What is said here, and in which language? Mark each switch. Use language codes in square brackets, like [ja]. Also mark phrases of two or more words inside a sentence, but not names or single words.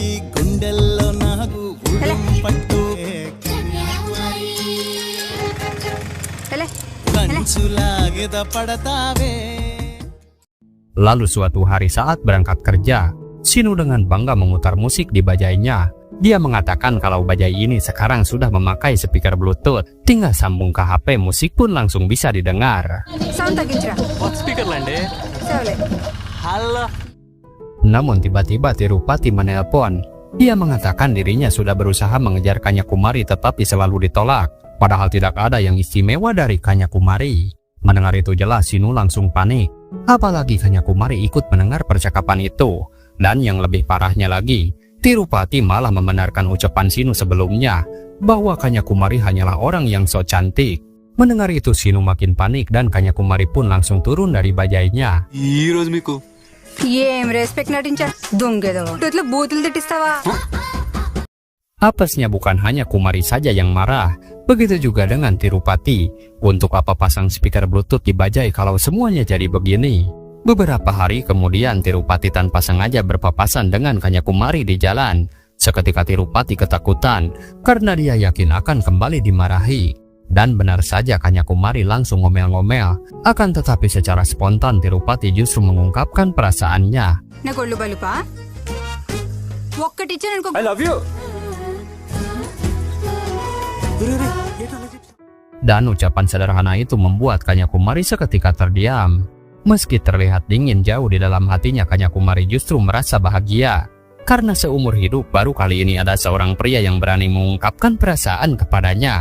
[id] Lalu suatu hari saat berangkat kerja, Sinu dengan bangga memutar musik di bajainya. Dia mengatakan kalau bajai ini sekarang sudah memakai speaker Bluetooth. Tinggal sambung ke HP, musik pun langsung bisa didengar. [te] Sound తగ్గించరా స్పీకర్ లండి సరే హలో. [id] Namun tiba-tiba Tirupati menelpon. Dia mengatakan dirinya sudah berusaha mengejar Kanya Kumari tetapi selalu ditolak. Padahal tidak ada yang istimewa dari Kanya Kumari. Mendengar itu jelas Sinu langsung panik. Apalagi Kanya Kumari ikut mendengar percakapan itu. Dan yang lebih parahnya lagi, Tirupati malah membenarkan ucapan Sinu sebelumnya bahwa Kanya Kumari hanyalah orang yang so cantik. Mendengar itu Sinu makin panik dan Kanya Kumari pun langsung turun dari bajainya. [te] ఏం రెస్పెక్ట్ నటించారు దొంగేదో ఇట్లా బూతులు తిట్టిస్తావా [id] Apesnya bukan hanya Kumari saja yang marah, begitu juga dengan Tirupati. Untuk apa pasang speaker Bluetooth di bajai kalau semuanya jadi begini? Beberapa hari kemudian Tirupati tanpa sengaja berpapasan dengan Kanya Kumari di jalan. Seketika Tirupati ketakutan karena dia yakin akan kembali dimarahi. Dan benar saja Kanya Kumari langsung ngomel-ngomel. Akan tetapi secara spontan Tirupati justru mengungkapkan perasaannya. [te] నాకు ఒళ్ళు బలుపా ఒక్కటి ఇచ్చాను అనుకో [en] I love you. [id] Dan ucapan sederhana itu membuat Kanya Kumari seketika terdiam. Meski terlihat dingin jauh di dalam hatinya, Kanya Kumari justru merasa bahagia. Karena seumur hidup baru kali ini ada seorang pria yang berani mengungkapkan perasaan kepadanya.